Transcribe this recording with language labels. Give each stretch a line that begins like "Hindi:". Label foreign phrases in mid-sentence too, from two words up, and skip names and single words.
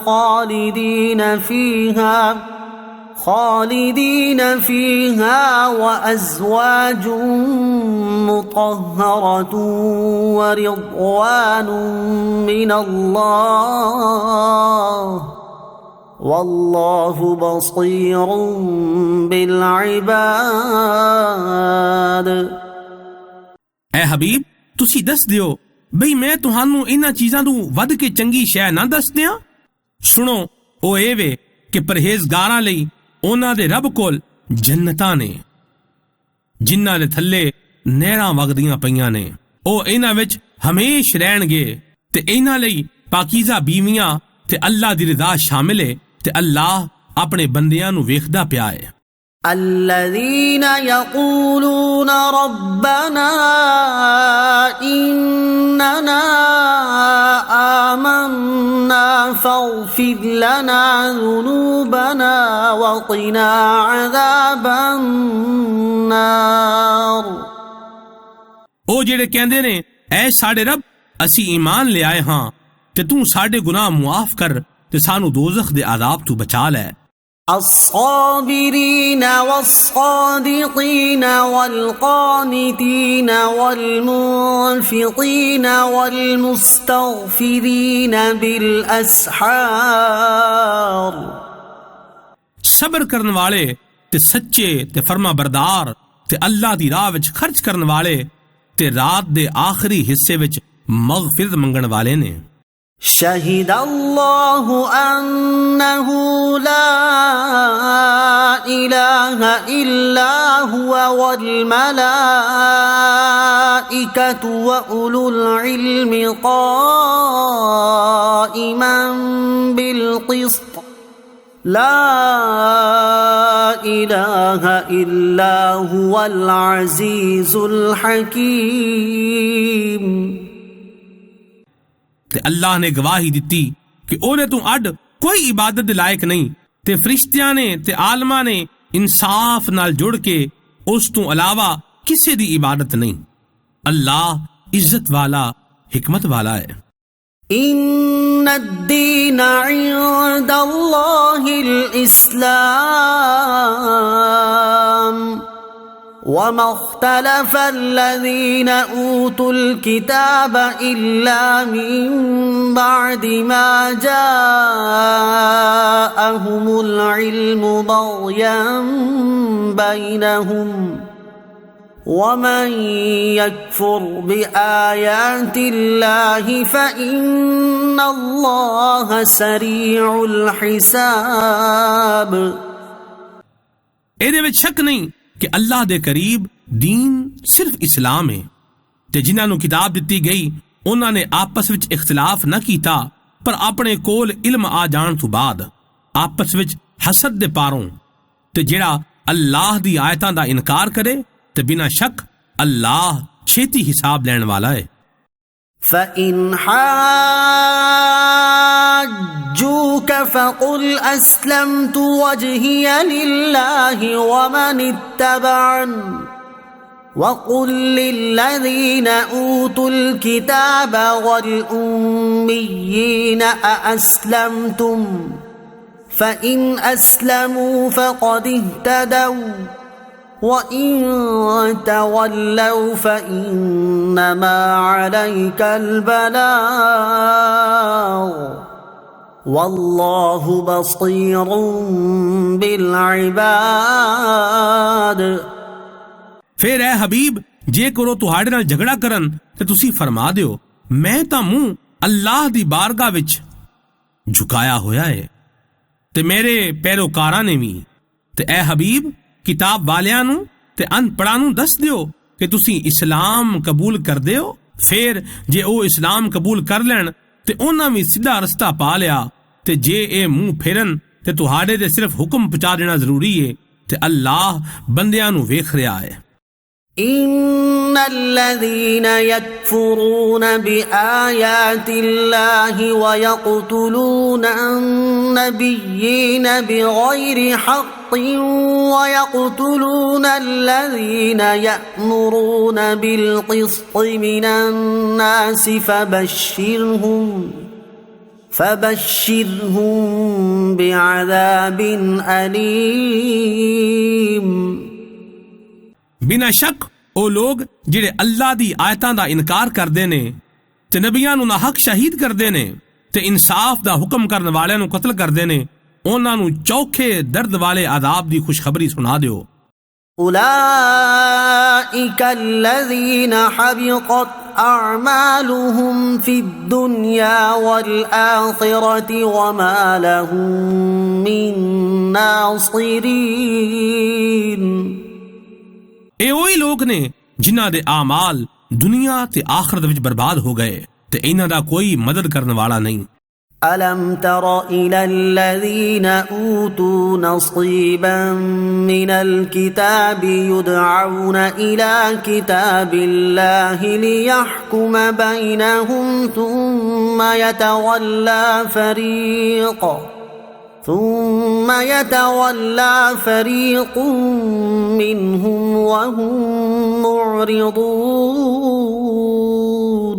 Arabic: خالدين فيها وأزواج مطهرة ورضوان من الله والله بصير بالعباد۔
Punjabi: اے حبیب تسی دس دیو بھئی میں تہانوں انہاں چیزاں تو ود کے چنگی شے نہ دس دیاں؟ سنو او اے وے کہ پرہیزگاراں لئی ਉਹਨਾਂ ਦੇ ਰੱਬ ਕੋਲ ਜੰਨਤਾਂ ਨੇ ਜਿਨ੍ਹਾਂ ਦੇ ਥੱਲੇ ਨਹਿਰਾਂ ਵਗਦੀਆਂ ਪਈਆਂ ਨੇ, ਉਹ ਇਹਨਾਂ ਵਿੱਚ ਹਮੇਸ਼ ਰਹਿਣਗੇ ਤੇ ਇਹਨਾਂ ਲਈ ਪਾਕੀਜ਼ਾ ਬੀਵੀਆਂ ਤੇ ਅੱਲਾ ਦੀ ਰਿਜ਼ਾ ਸ਼ਾਮਿਲ ਹੈ ਤੇ ਅੱਲਾਹ ਆਪਣੇ ਬੰਦਿਆਂ ਨੂੰ ਵੇਖਦਾ ਪਿਆ ਹੈ۔
Arabic: الذين يقولون ربنا إننا آمنا فاغفر لنا ذنوبنا وقنا عذاب النار۔
Punjabi: ਉਹ ਜਿਹੜੇ ਕਹਿੰਦੇ ਨੇ ਐ ਸਾਡੇ ਰੱਬ ਅਸੀਂ ਈਮਾਨ ਲਿਆਏ ਹਾਂ ਤੇ ਤੂੰ ਸਾਡੇ ਗੁਨਾਹ ਮੁਆਫ ਕਰ ਤੇ ਸਾਨੂੰ ਦੋਜ਼ਖ ਦੇ ਅਜ਼ਾਬ ਤੋਂ ਬਚਾ ਲੈ۔
Arabic: الصابرين والصادقين والقانتين والمنفقين والمستغفرين بالأسحار۔
Punjabi: صبر کرن والے تے سچے تے فرما بردار تے اللہ دی راہ وچ خرچ کرن والے تے رات دے آخری حصے وچ مغفرت منگن والے نے۔
Arabic: شهد الله أنه لا إله إلا هو والملائكة وأولو العلم قائما بالقسط لا إله إلا هو العزيز الحكيم۔
Punjabi: ਤੇ ਅੱਲਾਹ ਨੇ ਗਵਾਹੀ ਦਿੱਤੀ ਕਿ ਉਹਦੇ ਤੋਂ ਅੱਡ ਕੋਈ ਇਬਾਦਤ ਦੇ ਲਾਇਕ ਨਹੀਂ ਤੇ ਫਰਿਸ਼ਤਿਆਂ ਨੇ ਤੇ ਆਲਮਾਂ ਨੇ ਇਨਸਾਫ ਨਾਲ ਜੁੜ ਕੇ ਉਸ ਤੋਂ ਇਲਾਵਾ ਕਿਸੇ ਦੀ ਇਬਾਦਤ ਨਹੀਂ। ਅੱਲਾਹ ਇੱਜ਼ਤ ਵਾਲਾ ਹਕਮਤ ਵਾਲਾ ਹੈ۔
Arabic: إن الدين عند الله الإسلام وما اختلف الذين أوتوا الكتاب إلا من بعد ما جاءهم العلم بغيا بينهم ومن يكفر بآيات الله فإن الله سريع الحساب۔
Punjabi: ਇਹਦੇ ਵਿੱਚ ਸ਼ੱਕ ਨਹੀਂ ਕਿ ਅੱਲਾਹ ਦੇ ਕਰੀਬ ਦੀਨ ਸਿਰਫ ਇਸਲਾਮ ਹੈ ਤੇ ਜਿਨ੍ਹਾਂ ਨੂੰ ਕਿਤਾਬ ਦਿੱਤੀ ਗਈ ਉਹਨਾਂ ਨੇ ਆਪਸ ਵਿੱਚ ਇਖਤਲਾਫ ਨਾ ਕੀਤਾ, ਪਰ ਆਪਣੇ ਕੋਲ ਇਲਮ ਆ ਜਾਣ ਤੋਂ ਬਾਅਦ ਆਪਸ ਵਿੱਚ ਹਸਦ ਦੇ ਪਾਰੋਂ ਤੇ ਜਿਹੜਾ ਅੱਲਾਹ ਦੀ ਆਇਤਾਂ ਦਾ ਇਨਕਾਰ ਕਰੇ ਤੇ ਬਿਨਾਂ ਸ਼ੱਕ ਅੱਲਾਹ ਛੇਤੀ ਹਿਸਾਬ ਲੈਣ ਵਾਲਾ ਹੈ۔
Arabic: فَإِنْ حَاجُّوكَ حاجوك فقل أسلمت وجهي لله ومن اتبعن وقل للذين أوتوا الكتاب والأميين أأسلمتم فإن أسلموا فقد اهتدوا وإن تولوا فإنما عليك البلاغ والله بصير بالعباد।
Punjabi: ਫਿਰ ਐ ਹਬੀਬ ਜੇ ਕਰੋ ਤੁਹਾਡੇ ਨਾਲ ਝਗੜਾ ਕਰਨ ਤੇ ਤੁਸੀਂ ਫਰਮਾ ਦਿਓ ਮੈਂ ਤਾਂ ਮੂੰਹ ਅੱਲਾਹ ਦੀ ਬਾਰਗਾਹ ਵਿੱਚ ਝੁਕਾਇਆ ਹੋਇਆ ਹੈ ਤੇ ਮੇਰੇ ਪੈਰੋਕਾਰਾਂ ਨੇ ਵੀ। ਤੇ ਐ ਹਬੀਬ ਕਿਤਾਬ ਵਾਲਿਆਂ ਨੂੰ ਤੇ ਅਨਪੜ੍ਹਾਂ ਨੂੰ ਦੱਸ ਦਿਓ ਕਿ ਤੁਸੀਂ ਇਸਲਾਮ ਕਬੂਲ ਕਰਦੇ ਹੋ। ਫਿਰ ਜੇ ਉਹ ਇਸਲਾਮ ਕਬੂਲ ਕਰ ਲੈਣ ਤੇ ਉਹਨਾਂ ਵੀ ਸਿੱਧਾ ਰਸਤਾ ਪਾ ਲਿਆ ਤੇ ਜੇ ਇਹ ਮੂੰਹ ਫੇਰਨ ਤੇ ਤੁਹਾਡੇ ਤੇ ਸਿਰਫ ਹੁਕਮ ਪਹੁੰਚਾ ਦੇਣਾ ਜ਼ਰੂਰੀ ਹੈ ਤੇ ਅੱਲਾਹ ਬੰਦਿਆਂ ਨੂੰ ਵੇਖ ਰਿਹਾ ਹੈ।
Arabic: إن الذين يكفرون بآيات الله ويقتلون النبيين بغير حق ويقتلون الذين يأمرون بالقسط من الناس فبشرهم بعذاب أليم।
Punjabi: ਬਿਨਾਂ ਸ਼ੱਕ ਉਹ ਲੋਕ ਜਿਹੜੇ ਅੱਲਾਹ ਦੀ ਆਇਤਾਂ ਦਾ ਇਨਕਾਰ ਕਰਦੇ ਨੇ ਤੇ ਨਬੀਆਂ ਨੂੰ ਨਾਹਕ ਸ਼ਹੀਦ ਕਰਦੇ ਨੇ ਤੇ ਇਨਸਾਫ ਦਾ ਹੁਕਮ ਕਰਨ ਵਾਲਿਆਂ ਨੂੰ ਕਤਲ ਕਰਦੇ ਨੇ ਉਹਨਾਂ ਨੂੰ ਚੌਖੇ ਦਰਦ ਵਾਲੇ ਆਜ਼ਾਬ ਦੀ ਖੁਸ਼ਖਬਰੀ ਸੁਣਾ ਦਿਓ।
Arabic: أولئك الذين حبطت أعمالهم في الدنيا والآخرة وما لهم من ناصرين।
Punjabi: ਇਹ ਉਹੀ ਲੋਕ ਨੇ ਜਿਨ੍ਹਾਂ ਦੇ ਆਮਾਲ ਦੁਨੀਆ ਤੇ ਆਖਰਤ ਵਿੱਚ ਬਰਬਾਦ ਹੋ ਗਏ ਤੇ ਇਹਨਾਂ ਦਾ ਕੋਈ ਮਦਦ ਕਰਨ ਵਾਲਾ ਨਹੀਂ।
Arabic: ألم تر إلى الذين أوتوا نصيبا من الكتاب يدعون إلى كتاب الله ليحكم بينهم ثم يتولى فريق منهم وهم معرضون۔